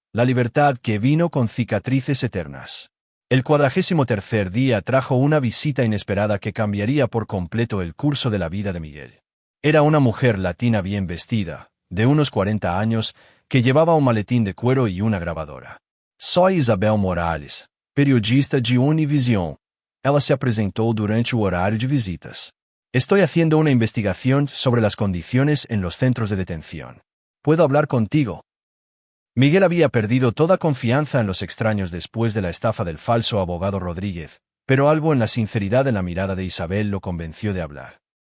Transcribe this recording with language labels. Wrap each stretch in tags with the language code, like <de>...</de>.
<es>La libertad que vino con cicatrices eternas. El 43º día trajo una visita inesperada que cambiaría por completo el curso de la vida de Miguel. Era una mujer latina bien vestida, de unos 40 años, que llevaba un maletín de cuero y una grabadora. Soy Isabel Morales, periodista de Univision.</es> <pt>Ela se apresentou durante o horário de visitas.</pt> <es>Estoy haciendo una investigación sobre las condiciones en los centros de detención. ¿Puedo hablar contigo? Miguel había perdido toda confianza en los extraños después de la estafa del falso abogado Rodríguez, pero algo en la sinceridad en la mirada de Isabel lo convenció de hablar.</es>